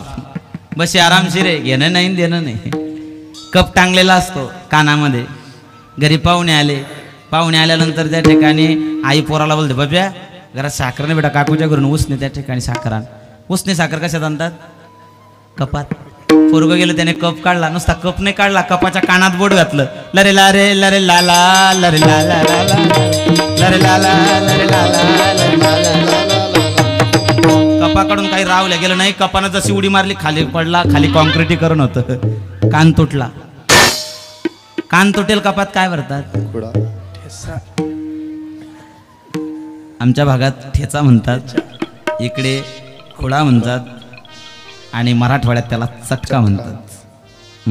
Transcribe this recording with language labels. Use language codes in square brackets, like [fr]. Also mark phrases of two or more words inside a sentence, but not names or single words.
[mr] बशी आरामशीर आहे, घेणं नाही देणं नाही. कप टांगलेला असतो कानामध्ये. घरी पाहुणे आले, पाहुणे आल्यानंतर त्या ठिकाणी आई पोराला बोलते, बाब्या घरात साखर नाही बेटा, काकूच्या घरून उसने त्या ठिकाणी साखर आण. उसने साखर कशात आणतात? कपात. पोरगं गेलं, त्याने कप काढला, नुसता कप नाही काढला, कपाच्या कानात बोट घातलं. लरे लारे लरे लाला लरे लाला लरे लाला लरे लाला लरे लाला. कपाकडून काही रावल्या गेलं नाही. कपानं जशी उडी मारली खाली पडला. खाली कॉन्क्रिटीकरण होतं, कान तुटला. कान तुटेल कपात काय भरतात? आमच्या भागात ठेचा म्हणतात, इकडे खुडा म्हणतात, आणि मराठवाड्यात त्याला चटका म्हणतात.